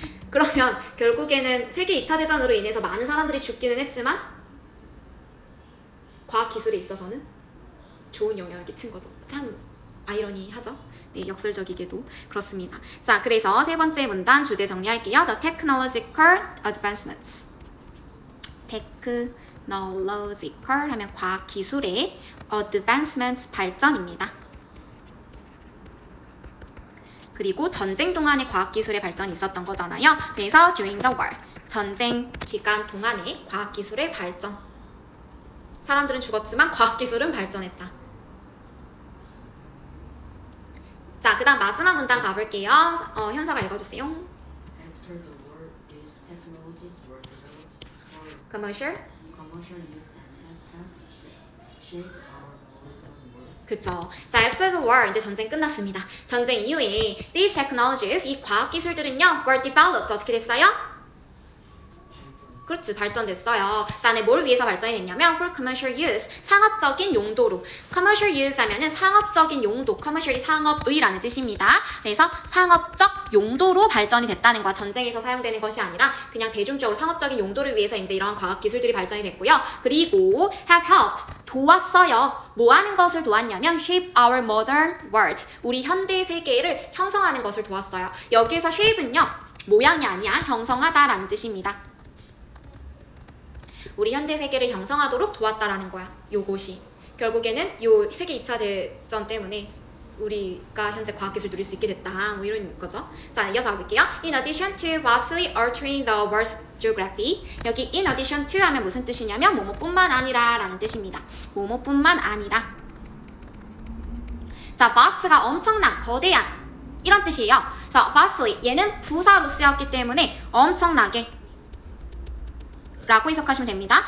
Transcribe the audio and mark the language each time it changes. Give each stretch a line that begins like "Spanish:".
Korean: 그러면 결국에는 세계 2차 대전으로 인해서 많은 사람들이 죽기는 했지만 과학기술에 있어서는 좋은 영향을 끼친 거죠. 참 아이러니하죠? 네, 역설적이게도 그렇습니다. 자, 그래서 세 번째 문단 주제 정리할게요.
English: The technological advancements.
Korean: technological 하면 과학기술의 advancements 발전입니다. 그리고 전쟁 동안의 과학기술의 발전이 있었던 거잖아요.
English: 그래서 during the war.
Korean: 전쟁 기간 동안의 과학기술의 발전. 사람들은 죽었지만 과학기술은 발전했다. 자, 그 다음 마지막 문단 가볼게요. 현서가 읽어주세요.
English: After the war, these technologies were developed for commercial? commercial use and have shaped our modern world.
Korean: 그쵸. 자,
English: after the war,
Korean: 이제 전쟁 끝났습니다. 전쟁 이후에
English: these technologies,
Korean: 이 과학기술들은요,
English: were developed.
Korean: 어떻게 됐어요? 그렇지, 발전됐어요. 그다음에 뭘 위해서 발전이 됐냐면
English: for commercial use,
Korean: 상업적인 용도로.
English: commercial use
Korean: 하면은 상업적인 용도, commercial이 상업의라는 뜻입니다. 그래서 상업적 용도로 발전이 됐다는 거야. 전쟁에서 사용되는 것이 아니라 그냥 대중적으로 상업적인 용도를 위해서 이제 이러한 과학 기술들이 발전이 됐고요. 그리고
English: have helped,
Korean: 도왔어요. 뭐 하는 것을 도왔냐면
English: shape our modern world,
Korean: 우리 현대 세계를 형성하는 것을 도왔어요. 여기에서 shape는요, 모양이 아니야, 형성하다라는 뜻입니다. 우리 현대 세계를 형성하도록 도왔다라는 거야. 요것이 결국에는 요 세계 2차 대전 때문에 우리가 현재 과학기술 누릴 수 있게 됐다, 뭐 이런 거죠. 자, 이어서 볼게요.
English: In addition to vastly altering the world's geography.
Korean: 여기
English: in addition to
Korean: 하면 무슨 뜻이냐면 뭐뭐뿐만 아니라 라는 뜻입니다. 뭐뭐뿐만 아니라. 자, vast가 엄청난, 거대한 이런 뜻이에요. 자, vastly 얘는 부사로 쓰였기 때문에 엄청나게 라고 해석하시면 됩니다.